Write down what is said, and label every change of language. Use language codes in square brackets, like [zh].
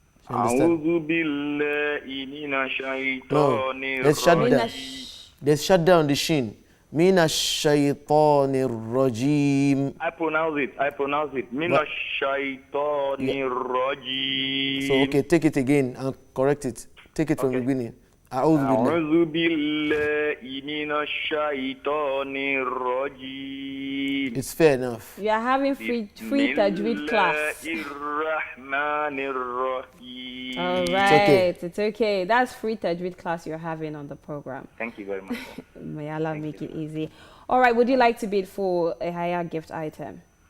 [ar] أعوذ بالله من الشيطان الرجيم. [en] There's shadda on the shin. [ar] Minash shaitanir rajim. [en] I pronounce it. [ar] من الشيطان الرجيم. [en] So okay, take it again and correct it. Take it from the beginning. [ar] أعوذ بالله من الشيطان الرجيم. [en] It's fair enough. You are having free tajweed class. [ar] الرحمن الرحيم. [en] All right, it's okay. That's free tajweed class you're having on the program. Thank you very much. May Allah make it easy. All right, would you like to bid for a higher gift item?